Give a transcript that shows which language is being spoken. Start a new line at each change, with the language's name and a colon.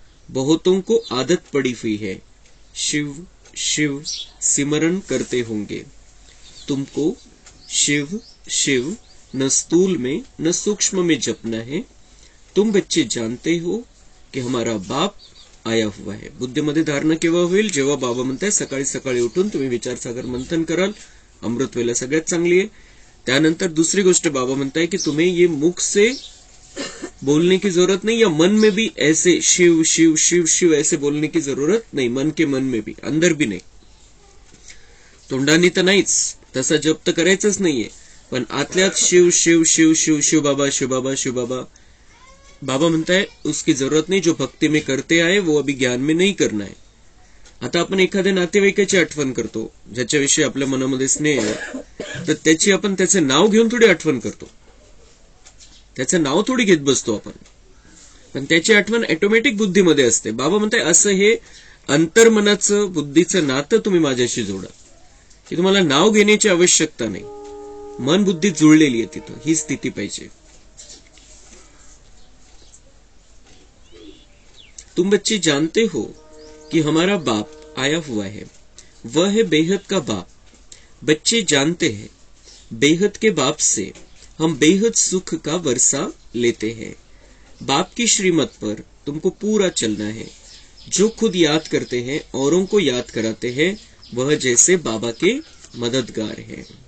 Hindi: बहुतों को आदत पड़ी हुई है, शिव शिव सिमरन करते होंगे। तुमको शिव शिव न स्थूल में न सूक्ष्म में जपना है। तुम बच्चे जानते हो की हमारा बाप आया हुआ है।
Marathi: बुद्धीमध्ये धारणा केव्हा होईल? जेव्हा बाबा म्हणताय सकाळी सकाळी उठून तुम्ही विचार सागर मंथन कराल, अमृत वेला सगळ्यात चांगली आहे। त्यानंतर दूसरी गोष्ट बाबा म्हणताय
Hindi: की तुम्हें ये मुख से बोलने की जरूरत नहीं, या मन में भी ऐसे शिव शिव शिव शिव ऐसे बोलने की जरूरत नहीं। मन के मन में भी, अंदर भी नहीं,
Marathi: तोंडानी तर नाहीच, तसा जप तर करायचंच नाहीये, पण आतल्यात शिव शिव शिव शिव शिव बाबा शिव बाबा शिव बाबा।
Hindi: बाबा म्हणता है उसकी जरूरत नहीं, जो भक्ति में करते आए वो अभी ज्ञान में नहीं करना है।
Marathi: आता आपण एखाद्या नातेवाईकाची आठवण करतो, ज्याच्याविषयी आपल्या मनामध्ये स्नेह आहे, तर त्याची आपण त्याचे नाव घेऊन थोडी आठवण करतो, त्याचं नाव थोडी घेत बसतो आपण, पण त्याची आठवण ऑटोमॅटिक बुद्धीमध्ये असते। बाबा म्हणताय असं हे अंतर्मनाचं बुद्धीचं नातं तुम्ही माझ्याशी जोडा, की तुम्हाला नाव घेण्याची आवश्यकता नाही, मन बुद्धी जुळलेली आहे तिथं, ही स्थिती पाहिजे.
Hindi: तुम बच्चे जानते हो कि हमारा बाप आया हुआ है, वह है बेहद का बाप. बच्चे जानते हैं बेहद के बाप से हम बेहद सुख का वर्षा लेते हैं. बाप की श्रीमत पर तुमको पूरा चलना है. जो खुद याद करते हैं औरों को याद कराते हैं, वह जैसे बाबा के मददगार है.